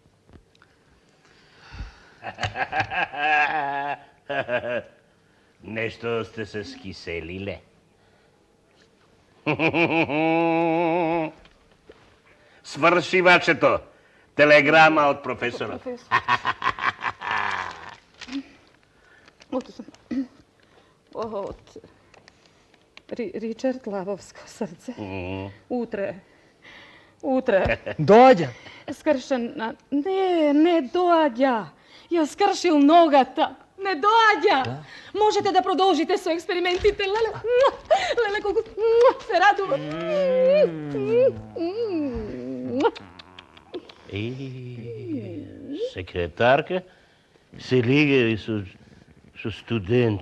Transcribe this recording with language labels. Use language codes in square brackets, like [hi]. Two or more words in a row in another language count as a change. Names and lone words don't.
[mk] Нешто сте се скиселиле. Сврши вачето. Телеграма од професорот. Од Richard Лавовско срце. Utre. Доаѓа. Скршен на... Не доаѓа. Ја скршил ногата. Не доаѓа. Можете да продолжите со експериментите. Леле, колку се радувам. Секретарка се лигави со студенти.